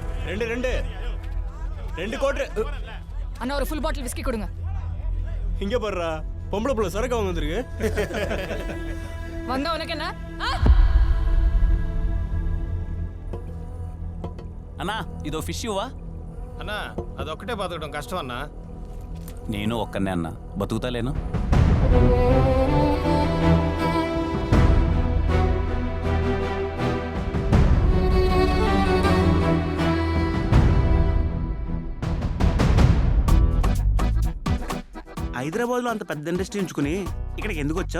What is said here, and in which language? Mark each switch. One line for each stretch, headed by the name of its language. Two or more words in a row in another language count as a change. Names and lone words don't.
Tamil: ரெண்டு கோட்ரு அண்ணா ஒரு
English: full bottle whisky
Tamil: கொடுங்க. இங்க போடுறா, பொம்பளை புள்ள சரக்கு வாங்க வந்திருக்கு. வந்தா உனக்கு என்ன?
Telugu: అన్నా ఇదో ఫిష్ ఇవ్వా అన్నా అదొక్కటే బతకడం కష్టం అన్నా. నేను ఒక్కనే అన్నా బతుకుతాలేను. హైదరాబాద్లో అంత పెద్ద ఇండస్ట్రీ ఉంచుకుని ఇక్కడికి ఎందుకు వచ్చావు?